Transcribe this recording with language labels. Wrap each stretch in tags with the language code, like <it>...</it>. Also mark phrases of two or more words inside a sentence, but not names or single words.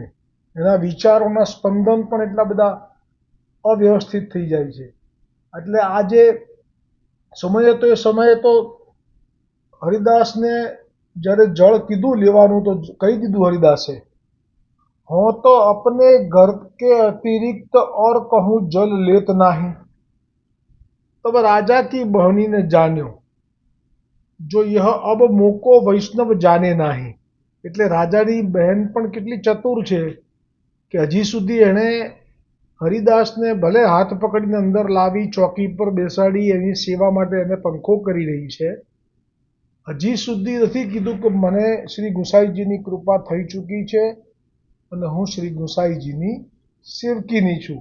<gu>એના વિચારોના સ્પંદન પણ એટલા બધા અવ્યવસ્થિત થઈ જાય છે. એટલે આ જે સમય હતો એ સમયે તો હરિદાસને જ્યારે જળ કીધું લેવાનું તો કહી દીધું હરિદાસે, હું તો</gu> <bra>अपने घर के अतिरिक्त और कहूँ जल लेत नाही, तब राजा की बहनी ने जान्यो जो यह अब मोको वैष्णव जाने नाही.</bra> <gu>એટલે રાજાની બહેન પણ કેટલી ચતુર છે કે હજી સુધી એણે હરિદાસને ભલે હાથ પકડીને અંદર લાવી, ચોકી પર બેસાડી, એની સેવા માટે એને પંખો કરી રહી છે, હજી સુધી નથી કીધું કે મને શ્રી ગુસાઈજીની કૃપા થઈ ચૂકી છે અને હું શ્રી ગુસાઈજીની સેવકીની છું.</gu>